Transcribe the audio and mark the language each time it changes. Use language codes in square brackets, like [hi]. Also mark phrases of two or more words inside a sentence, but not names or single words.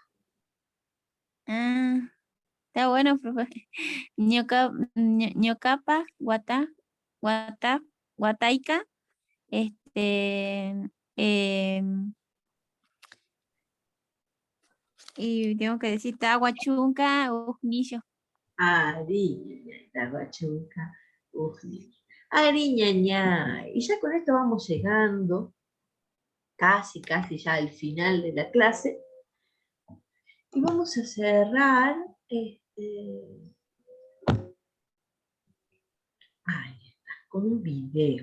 [es] Ah, está bueno, profe. [qu] Ñocapa, guataica, [es] em, y tengo que decir [qu] tahuachunca, ujnillo. Ari, la chunca, Ari, ñaña. [es] Y ya con esto vamos llegando casi ya al final de la clase. Y vamos a cerrar ahí está, con un video.